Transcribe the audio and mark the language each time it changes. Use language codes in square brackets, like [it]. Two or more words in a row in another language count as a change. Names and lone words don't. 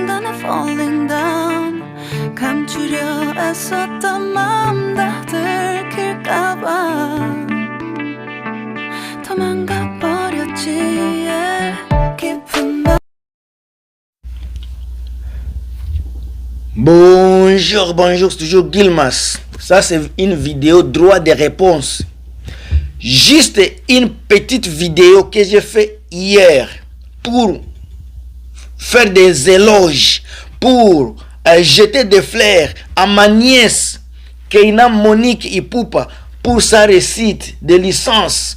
[en] falling down. [ko] 감추려 애썼던 마음 다 들킬까봐 도망가 버렸지. 깊은 밤. [fr] Bonjour, c'est toujours Gilmas. Ça c'est une vidéo droit de réponse. Juste une petite vidéo que j'ai fait hier pour faire des éloges, pour jeter des fleurs à ma nièce Keina Monique Ipupa pour sa réussite de licence.